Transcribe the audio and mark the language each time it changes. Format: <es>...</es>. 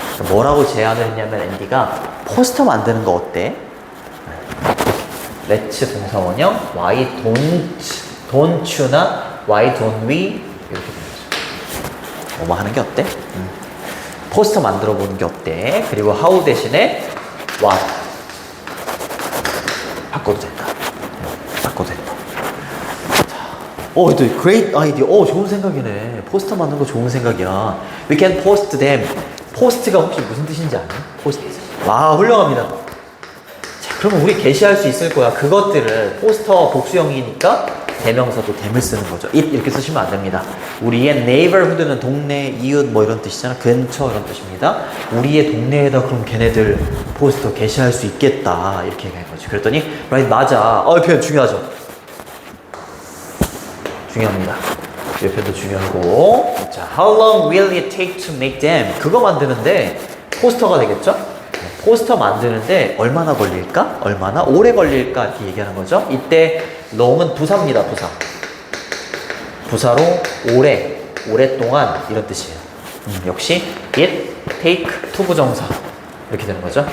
<ko>뭐라고 제안을 했냐면 앤디가 포스터 만드는 거 어때?</ko> <en>let's</en> <ko>동사 원형</ko> <en>why don't you나 why don't we</en> <ko>이렇게 됩니다. 뭐뭐 하는 게 어때? 포스터 만들어 보는 게 어때? 그리고 how 대신에 what 바꿔도 된다. 또</ko> <en>great idea.</en> <ko>좋은 생각이네. 포스터 만드는 거 좋은 생각이야.</ko> <en>We can post them.</en> <ko>포스트가 혹시 무슨 뜻인지 아니? 포스트. 와, 훌륭합니다. 자, 그러면 우리 게시할 수 있을 거야. 그것들을 포스터 복수형이니까 대명사도 them을 쓰는 거죠. it 이렇게 쓰시면 안 됩니다. 우리의 neighborhood는 동네, 이웃 뭐 이런 뜻이잖아. 근처 이런 뜻입니다. 우리의 동네에다 그럼 걔네들 포스터 게시할 수 있겠다 이렇게 얘기한 거죠. 그랬더니 right 맞아. 표현 중요하죠. 중요합니다. 이 표현도 중요하고.</ko> <en>자, how long will it take to make them?</en> <ko>그거 만드는데 포스터가 되겠죠? 포스터 만드는데 얼마나 걸릴까? 얼마나 오래 걸릴까? 이렇게 얘기하는 거죠. 이때 long은 부사입니다. 부사로 오랫동안 이런 뜻이에요. 역시 it take 투부정사 이렇게 되는 거죠.</ko>